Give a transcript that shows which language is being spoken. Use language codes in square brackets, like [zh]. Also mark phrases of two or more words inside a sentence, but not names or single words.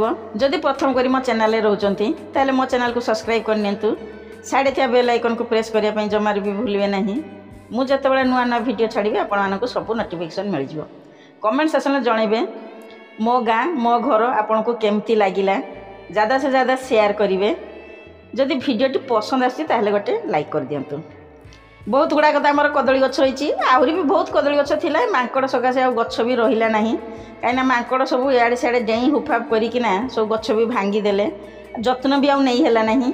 [or] ଯଦି ପ୍ରଥମ କରି ମୋ ଚ୍ୟାନେଲରେ ରହୁଛନ୍ତି ତାହେଲେ ମୋ ଚ୍ୟାନେଲକୁ ସବସ୍କ୍ରାଇବ୍ କରିନିଅନ୍ତୁ। ସାଇଡ଼େ ଥିବା ବେଲ୍ ଆଇକନ୍କୁ ପ୍ରେସ୍ କରିବା ପାଇଁ ଜମାରୁ ବି ଭୁଲିବେ ନାହିଁ। ମୁଁ ଯେତେବେଳେ ନୂଆ ନୂଆ ଭିଡ଼ିଓ ଛାଡ଼ିବି ଆପଣମାନଙ୍କୁ ସବୁ ନୋଟିଫିକେସନ୍ ମିଳିଯିବ। କମେଣ୍ଟ ସେକ୍ସନରେ ଜଣାଇବେ ମୋ ଗାଁ ମୋ ଘର ଆପଣଙ୍କୁ କେମିତି ଲାଗିଲା। [hi] ज़्यादा से ज़्यादा [or] ସେୟାର କରିବେ। ଯଦି ଭିଡ଼ିଓଟି ପସନ୍ଦ ଆସିଛି ତାହେଲେ ଗୋଟେ ଲାଇକ୍ କରିଦିଅନ୍ତୁ। ବହୁତ ଗୁଡ଼ାକ ତ ଆମର କଦଳୀ ଗଛ ହେଇଛି, ଆହୁରି ବି ବହୁତ କଦଳୀ ଗଛ ଥିଲା। ମାଙ୍କଡ଼ ସକାଶେ ଆଉ ଗଛ ବି ରହିଲା ନାହିଁ, କାହିଁକିନା ମାଙ୍କଡ଼ ସବୁ ଇଆଡ଼େ ସିଆଡ଼େ ଡେଇଁ ହୁଫାପ କରିକିନା ସବୁ ଗଛ ବି ଭାଙ୍ଗିଦେଲେ, ଯତ୍ନ ବି ଆଉ ନେଇ ହେଲା ନାହିଁ।